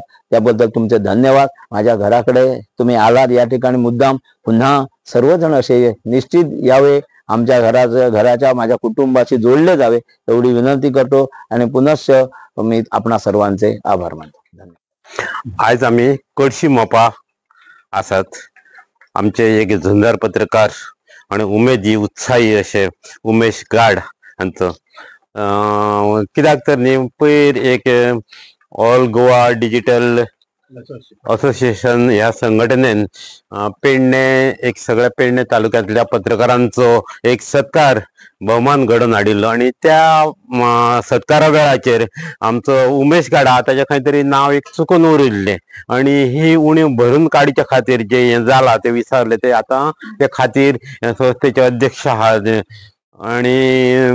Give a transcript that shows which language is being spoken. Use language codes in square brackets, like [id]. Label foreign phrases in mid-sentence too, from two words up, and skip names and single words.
[mr] त्याबद्दल तुमचे धन्यवाद. माझ्या घराकडे तुम्ही आलात या ठिकाणी मुद्दाम. पुन्हा सर्वजण असे निश्चित यावे, आमच्या घराच्या माझ्या कुटुंबाशी जोडले जावे एवढी विनंती करतो आणि पुनश्च मी आपणा सर्वांचे आभार मानतो. धन्यवाद. [kok] आज आम्ही कडशी मोपा आसात. आमचे एक झुंजार पत्रकार आणि उमेदी उत्साही असे उमेश गाड हांचो कित्याक तर न्ही पयर एक ऑल गोवा डिजिटल असोसिएशन ह्या संघटनेन पेडणे एक सगळ्या पेडणे तालुक्यातल्या पत्रकारांचो एक सत्कार भोवमान घडोवन हाडिल्लो आणि त्या सत्कारा वेळाचेर आमचो उमेश गाडा ताचे खंय तरी नांव एक चुकून उरिल्लें आणि ही उणीव भरून काडच्या खातीर जे हे जाला ते विचारले ते आता ते खातीर संस्थेचे अध्यक्ष आहात आणि